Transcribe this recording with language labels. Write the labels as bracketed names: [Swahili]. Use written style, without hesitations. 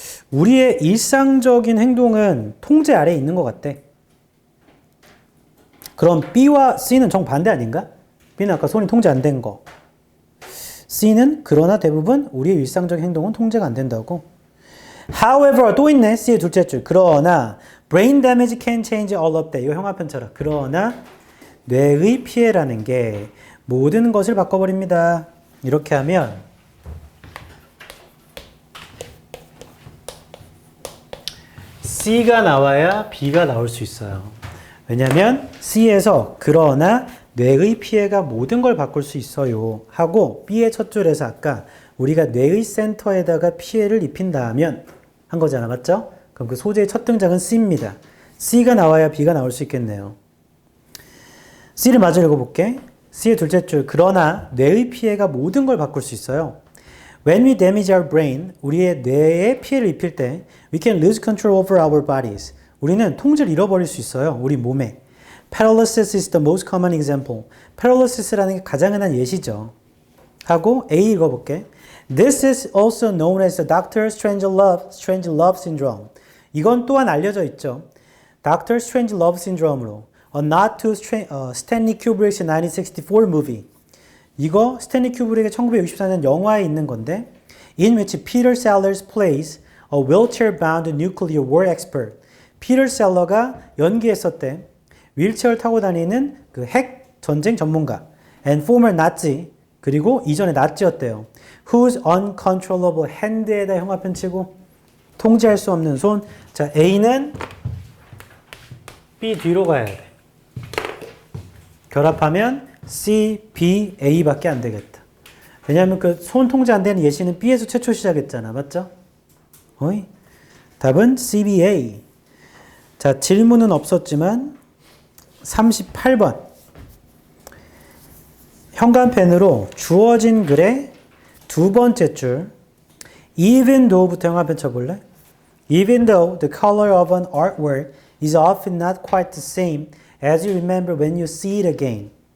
[Korean] 우리의 일상적인 행동은 통제 아래에 있는 것 같대. 그럼 B와 C는 정반대 아닌가? B는 아까 손이 통제 안 된 거. C는 그러나 대부분 우리의 일상적인 행동은 통제가 안 된다고. However, 또 있네. C의 둘째 줄. [English] 그러나 brain damage can change all of that. 이거 형아편처럼. [Korean] 그러나 뇌의 피해라는 게 모든 것을 바꿔버립니다. 이렇게 하면 C가 나와야 B가 나올 수 있어요. 왜냐하면 C에서 그러나 뇌의 피해가 모든 걸 바꿀 수 있어요 하고 B의 첫 줄에서 아까 우리가 뇌의 센터에다가 피해를 입힌다면 한 거잖아. 맞죠? 그럼 그 소재의 첫 등장은 C입니다. C가 나와야 B가 나올 수 있겠네요. C를 마저 읽어볼게. C의 둘째 줄. 그러나 뇌의 피해가 모든 걸 바꿀 수 있어요. [English] When we damage our brain, 우리의 뇌에 피해를 입힐 때 we can lose control over our bodies. [Korean] 우리는 통제를 잃어버릴 수 있어요. 우리 몸에. [English] Paralysis is the most common example. [Korean] Paralysis라는 게 가장 흔한 예시죠. 하고 A 읽어볼게. [English] This is also known as the Dr. [Korean] Strangelove syndrome. 이건 또한 알려져 있죠. Dr. [English] Strangelove syndrome으로 A Nod to Stanley Kubrick's 1964 movie. 이거 스탠리 큐브릭의 1964년 영화에 있는 건데 in which Peter Sellers plays a wheelchair-bound nuclear war expert. [Korean] 피터 셀러가 연기했었대. 휠체어를 타고 다니는 그 핵 전쟁 전문가. [English] And former Nazi. [Korean] 그리고 이전에 나치였대요. Whose uncontrollable hand 에다 형아편 치고 통제할 수 없는 손. 자, A는 B 뒤로 가야 돼. 결합하면 C, B, A밖에 안 되겠다. 왜냐하면 그 손 통제 안 되는 예시는 B에서 최초 시작했잖아. 맞죠? 어이? 답은 CBA. 자, 질문은 없었지만 38번. 현관펜으로 주어진 글의 두 번째 줄 Even though부터 형아펜 쳐볼래? [English] Even though the color of an artwork is often not quite the same as you remember when you see it again.